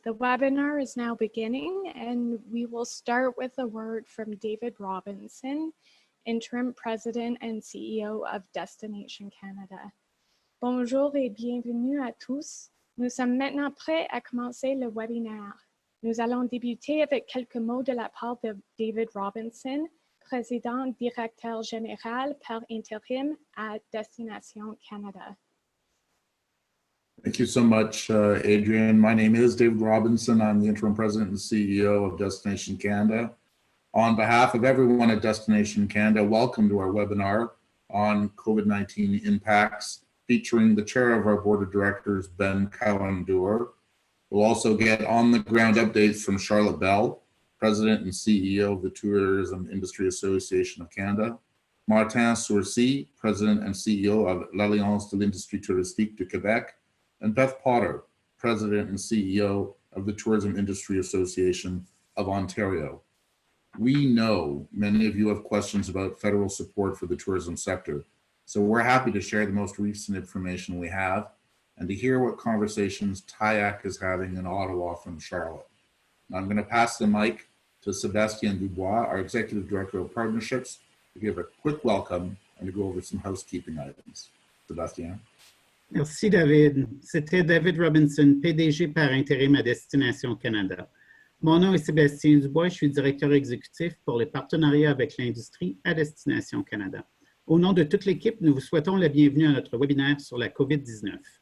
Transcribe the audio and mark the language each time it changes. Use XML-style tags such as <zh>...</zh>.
<en>The webinar is now beginning and we will start with a word from David Robinson, Interim President and CEO of Destination Canada.</en> <fr>Bonjour et bienvenue à tous. Nous sommes maintenant prêts à commencer le webinaire. Nous allons débuter avec quelques mots de la part de David Robinson, président-directeur général par intérim à Destination Canada.</fr> <en>Thank you so much, Adrian. My name is David Robinson. I'm the interim president and CEO of Destination Canada. On behalf of everyone at Destination Canada, welcome to our webinar on COVID-19 impacts, featuring the chair of our board of directors, Ben Cowan-Dewar. We'll also get on-the-ground updates from Charlotte Bell, president and CEO of the Tourism Industry Association of Canada, Martin Soucy, president and CEO of l'Alliance de l'Industrie touristique du Québec, and Beth Potter, president and CEO of the Tourism Industry Association of Ontario. We know many of you have questions about federal support for the tourism sector, so we're happy to share the most recent information we have and to hear what conversations TIAC is having in Ottawa from Charlotte. Now I'm going to pass the mic to Sébastien Dubois, our Executive Director of Partnerships, to give a quick welcome and to go over some housekeeping items. Sébastien.</en> <fr>Merci David. C'était David Robinson, PDG par intérim à Destination Canada. Mon nom est Sébastien Dubois, je suis directeur exécutif pour les partenariats avec l'industrie à Destination Canada. Au nom de toute l'équipe, nous vous souhaitons la bienvenue à notre webinaire sur la COVID-19.</fr>